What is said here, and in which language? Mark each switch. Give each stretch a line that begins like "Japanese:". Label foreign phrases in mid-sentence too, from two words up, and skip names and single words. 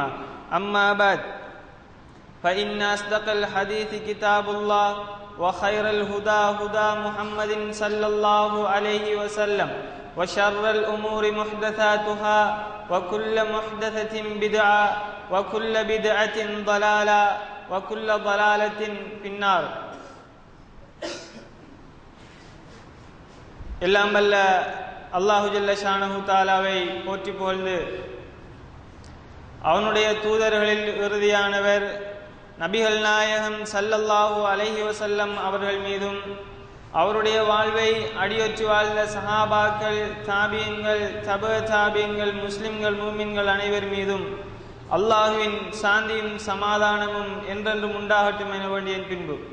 Arabic: أما بعد فإن أصدق الحديث كتاب الله وخير الهدى هدى محمد صلى الله عليه وسلم وشر الأمور محدثاتها وكل محدثة بدعة وكل بدعة ضلالة وكل ضلالة في النار.
Tamil: எல்லாம் வல்ல அல்லாஹு
Arabic: جل شأنه
Tamil: தஆலாவை போற்றி புகழ்ந்து அவனுடைய தூதர்களில் இறுதியானவர் நபிகள் நாயகம்
Arabic: صلى الله عليه وسلم
Tamil: அவர்கள் மீதும் அவருடைய வாழ்வை அடியொற்றி வாழ்ந்த சஹாபாக்கள், தாபியீன்கள், தபஅ தாபியீன்கள், முஸ்லிம்கள், மூமின்கள் அனைவர் மீதும் அல்லாஹுவின் சாந்தியும் சமாதானமும் என்றென்றும் உண்டாகட்டும் என வேண்டிய பின்பு